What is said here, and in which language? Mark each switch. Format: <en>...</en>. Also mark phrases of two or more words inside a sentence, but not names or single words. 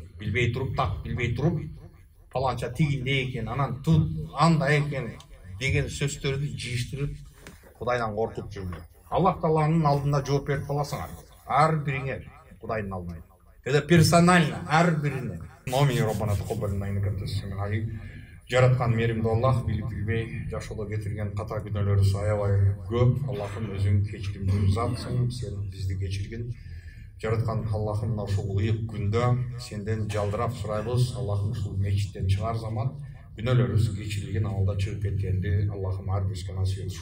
<ky>Билбей туруп, так билбей туруп, паланча тигинде экен, анан андай экен деген сөздөрдү жыйыштырып, Кудайдан коркуп жүргүлө. Аллах Тааланын алдында жооп берип каласыңар. Ар бириңер Кудайдын алдында.</ky> <ru>Это персонально</ru> <ky>ар бирине.</ky> <ar>نعم ربنا تقبل إنك أنت السميع العليم.</ar> <ky>Жараткан мээримдүү Аллах билип билбей жашоодо кетирген ката күнөөлөрүбүз аябай көп. Аллахым өзүң кечиримдүү затсың, сен бизди кечиргин. Жараткан Аллахым мына ушул ыйык күндө сенден жалдырап сурайбыз. Аллахым ушул мечиттен чыгар заман күнөөлөрүбүз кечирилген абалда чыгып кеткенди Аллахым ар бирибизге насип этсин.</ky>